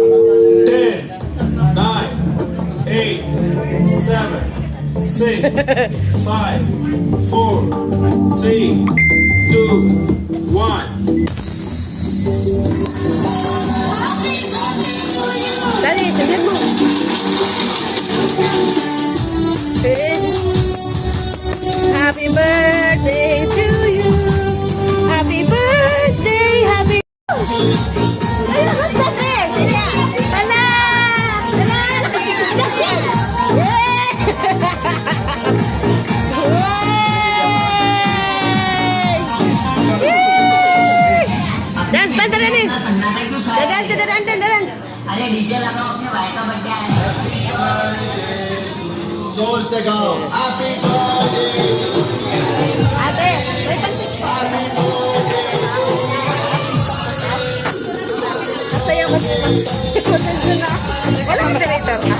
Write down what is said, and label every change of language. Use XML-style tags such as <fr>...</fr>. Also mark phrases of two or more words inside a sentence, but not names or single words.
<tl>10, 9, 8, 7, 6, 5, 4, 3, 2, 1. Dali, tignan mo.</tl> <en>Happy birthday to you. Happy birthday, happy...</en> <tl>Ayun, magsabi. Sige. Tala. Tala. Yay! Dan, dan, dan, dan. Dan.</tl> <hi>अरे डीजे लगाओ अपने भाई का बर्थडे है जोर से गाओ हैप्पी</hi> <tl>Ate, may pansit. Masaya kasi. Pasensya na. Wala ka moderator na.</tl>